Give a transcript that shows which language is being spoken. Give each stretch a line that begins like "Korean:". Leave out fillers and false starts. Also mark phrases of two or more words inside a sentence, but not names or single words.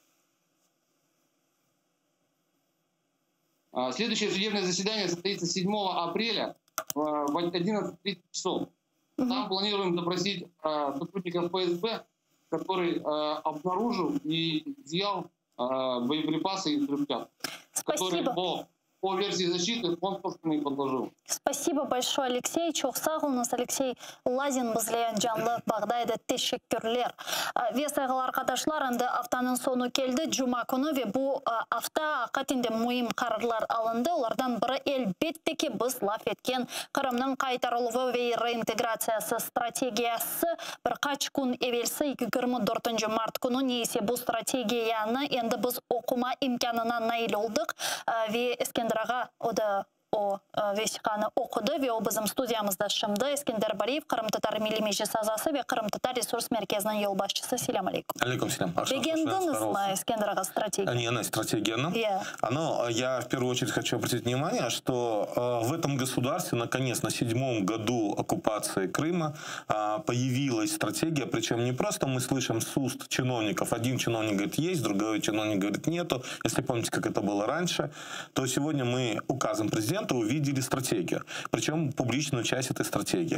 Russian: Следующее судебное заседание состоится 7 апреля в 11:30 часов. Там планируем допросить сотрудников ФСБ, который обнаружил и изъял боеприпасы и взрывчатку, которые по версии защиты он просто не подложил. Спасибо большое, Алексей.
Crimean Tatar: Çok sağ olunuz, Алексей Лазин bizle canlı bağdaydı. Teşekkürler. Ve saygılı arkadaşlar, endi haftanın sonu geldi. Cuma günü ve bu hafta hakikaten mühim kararlar alındı. Onlardan biri elbette ki biz laf etken Kırım'ın kaytarılığı ve reintegrasyası stratejiyası birkaç gün evvelsi 24 Mart günü neyse bu stratejiyani endi biz okuma imkanına nail olduk ve Eskender Ağa o da o vesikaны okudu ve o bizim stüdyamızda şimdi. Eskender Baliyev, Kırım Tatar Milli Meclis Azası ve Kırım Tatar Resurs Merkezi'nin yol başçısı.
Arabic: سلام عليكم. عليكم سلام.
Crimean Tatar: Beğendiniz mi Eskender Ağa стратегию?
Russian: Не, стратегия. Но я в первую очередь хочу обратить внимание, что в этом государстве, наконец, на 7-м году оккупации Крыма появилась стратегия, причем не просто мы слышим с уст чиновников. Один чиновник говорит есть, другой чиновник говорит нету. Если помните, как это было раньше, то сегодня мы указом президента документа увидели стратегию, причем публичную часть этой стратегии.